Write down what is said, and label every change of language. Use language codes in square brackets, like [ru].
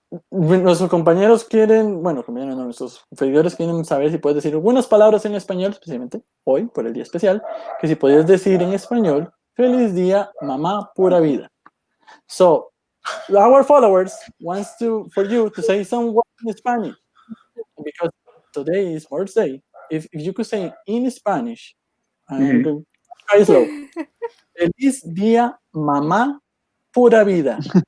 [es] Nuestros compañeros quieren, nuestros seguidores quieren saber si puedes decir algunas palabras en español, especialmente hoy, por el día especial, que si podías decir en español, feliz día, mamá, pura vida. [en] So, our followers wants for you to say some words in Spanish, because today is Mother's Day. If you could say in Spanish, try slow. [es] Feliz día, mamá, pura vida.